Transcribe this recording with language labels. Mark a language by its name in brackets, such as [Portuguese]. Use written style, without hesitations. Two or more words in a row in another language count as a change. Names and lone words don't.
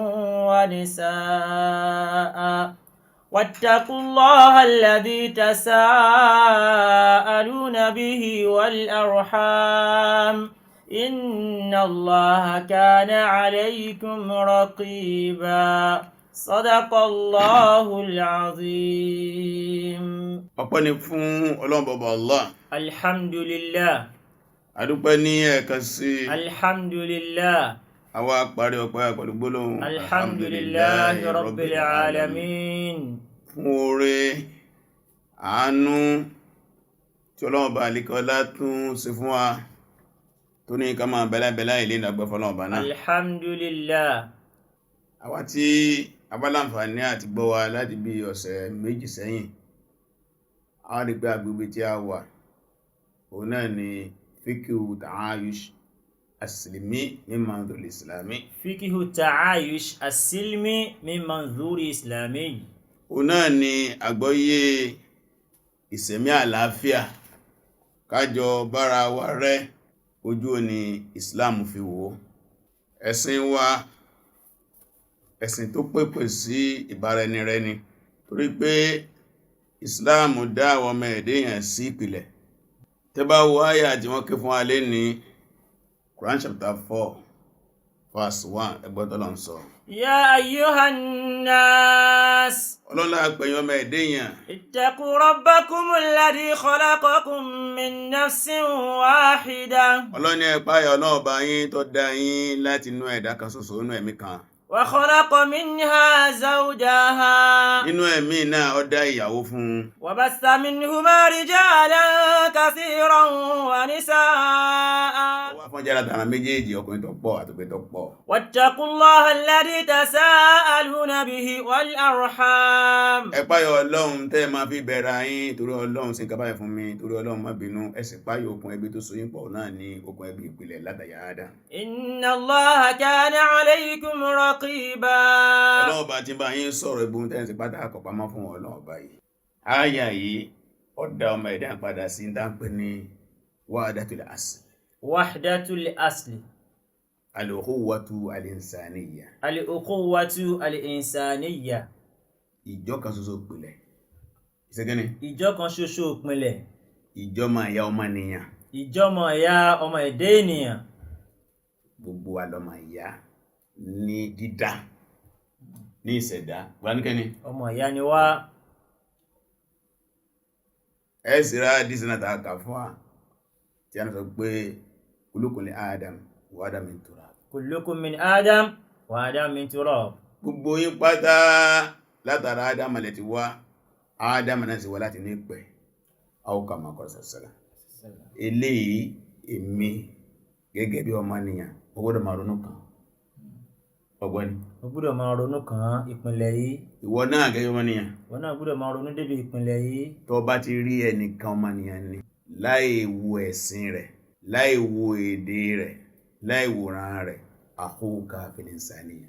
[Arabic] ونساء واتقوا الله الذي تساءلون به والأرحام إن الله كان عليكم رقيبا صدق الله العظيم. [Yoruba] ọpẹ́ ni fún Ọlọ́run baba Allah. Alhamdulillah. Adúpẹ́ ní ẹ̀kan sí. Alhamdulillah. Àwa parí ọpẹ́ pẹ̀lú gbólóhùn [Arabic] الحمد لله رب العالمين. [Yoruba] Fún oore àánú tí Ọlọ́run bá alikọ́lá tún ṣe fún wa tó ní ká máa bẹ́lá ilé ìdàgbẹ́ fọ́lọ́run bá náà. Alhamdulillah. Àwa tí abálàǹfààní àti gbọ́ wa láti bí ọ̀sẹ̀ méjì sẹ́yìn, a rí pé agbègbè tí a wà òun náà ni [Arabic] فقه التعايش السلمي من منظور إسلامي. فقه التعايش السلمي من منظور إسلامي. [Yoruba] Òun náà ni àgbọ́yé ìṣẹ̀mí àlàáfíà, kájọ bára wa rẹ́ ojú òní Islam fi wò. Ẹ̀sìn wa ẹ̀sìn tó pèpè sí ìbáraẹnirẹ́ni, torí pé Islam dá àwọn ọmọ ẹ̀dẹ́yàn sí ìpìlẹ̀. Tẹ́ bá wo àyà tí wọ́n ké fún alé ní Quran [English] chapter 4 verse 1, [Yoruba] ẹgbẹ́ t'Ọlọ́run sọ. [Arabic] يا أيها الناس. [Yoruba] Ọlọ́lá pẹ̀yìn ọmọ ẹ̀dẹ́yàn. [Arabic] اتقوا ربكم الذي خلقكم من نفس واحدة. [Yoruba] Ọlọ́ni ẹ páyà Ọlọ́run bá yín tó dá yín láti inú ẹ̀dá kan ṣoṣo, inú ẹ̀mí kan. [Arabic] وخلق منها زوجها. [Yoruba] Nínú ẹ̀mí náà ó dá ìyàwó fún. [Arabic] وبث منهما رجالا كثيرا ونساء. [Yoruba] Ó wá fún jára tàrà méjèèjì, ọkùnrin tó pọ̀ àti obìnrin tó pọ̀. [Arabic] واتقوا الله الذي تساءلون به والأرحام. [Yoruba] Ẹ páyà Ọlọ́run tẹ́ máa fi bẹ̀rẹ̀ yín, torí Ọlọ́run ṣe nǹkan báyìí fún mi, torí Ọlọ́run má bínú. Ẹ sì páyà okùn ẹbí tó so yín pọ̀ náà ní okùn ẹbí ìpìlẹ̀ látàyà Ádámù. [Arabic] إن الله كان عليكم رقيبا. [Yoruba] Ọlọ́run bá ti bá yín sọ̀rọ̀ ìbùn tẹ́ǹsì pátá àkọ́pamọ́ fún Ọlọ́run bá yìí. Áyà yìí ó dá ọmọ ẹ̀dá padà sí dáńpẹ́ ní [Arabic] وحدة الأصل. وحدة الأصل. الأخوة الإنسانية. الأخوة الإنسانية. [Yoruba] Ìjọ kan ṣoṣo ìpìlẹ̀. Ìṣẹ́gẹ́ni? Ìjọ kan ṣoṣo ìpìlẹ̀. Ìjọmọ ìyá ọmọnìyàn. Ìjọmọ ìyá ọmọ ẹ̀dá ènìyàn. Gbogbo wa lọmọ ìyá ní dídá, ní ìṣẹ̀dá. Gbáníkẹ́ni? Ọmọ ìyá ni wá. Ẹ sì rá dísínà tàà kà fún wa tí a ń sọ pé [Arabic] كلكم من آدم وآدم من تراب. كلكم من آدم وآدم من تراب. [Yoruba] Gbogbo yín pátá látara Adam lẹ ti wá, Adam náà sì wá láti ní ìpẹ̀. [Arabic] أو كما قال صلى الله. [Yoruba] Eléyìí èmi gẹ́gẹ́ bí ọmọnìyàn, ó gbọ́dọ̀ máa ronú kan. Ọgbọ́ni. Ó gbọ́dọ̀ máa ronú kan ìpìlẹ̀ yìí. Ìwọ náà gẹ́gẹ́ ọmọnìyàn. Ìwọ náà gbọ́dọ̀ máa ronú débi ìpìlẹ̀ yìí. Tó bá ti rí ẹnìkan ọmọnìyàn ni, láì wo ẹ̀sìn rẹ̀, láì wo èdè rẹ̀, láì wòran rẹ̀, [Arabic] أخوك في الإنسانية.